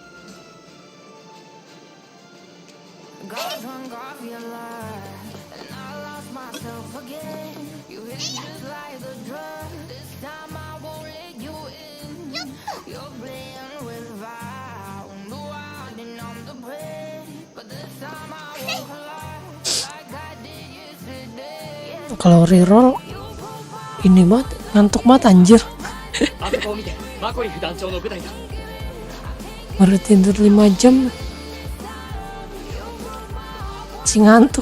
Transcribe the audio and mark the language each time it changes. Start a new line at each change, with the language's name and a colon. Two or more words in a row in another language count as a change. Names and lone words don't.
English: Got drunk off your lies, and I lost myself again. You hit just like a drug. This time I won't let you in. You're playing with fire. No, I didn't I'm the prey, but this time I won't collide like I did yesterday.
Indonesian: Kalau reroll ini banget, ngantuk banget anjir.
Japanese: あそこを見て、マコリフ団長の部隊だ。
Indonesian: Baru tidur 5 jam. Si ngantuk.